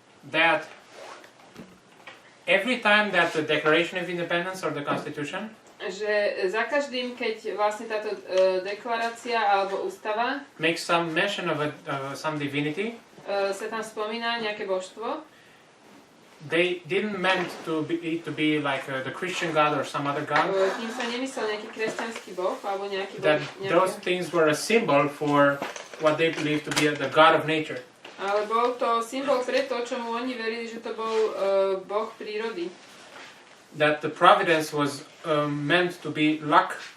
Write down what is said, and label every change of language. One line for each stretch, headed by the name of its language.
English: that every time that the Declaration of Independence or the Constitution
Slovak: že za každým, keď vlastne táto deklarácia alebo ústava
English: makes some mention of some divinity,
Slovak: sa tam spomína nejaké božstvo,
English: they didn't meant to be like the Christian God or some other God.
Slovak: Tým sa nemyslel nejaký kresťanský boh alebo nejaký
English: That those things were a symbol for what they believed to be the God of nature.
Slovak: Ale bol to symbol pre to, čomu oni verili, že to bol boh prírody.
English: That the providence was meant to be luck.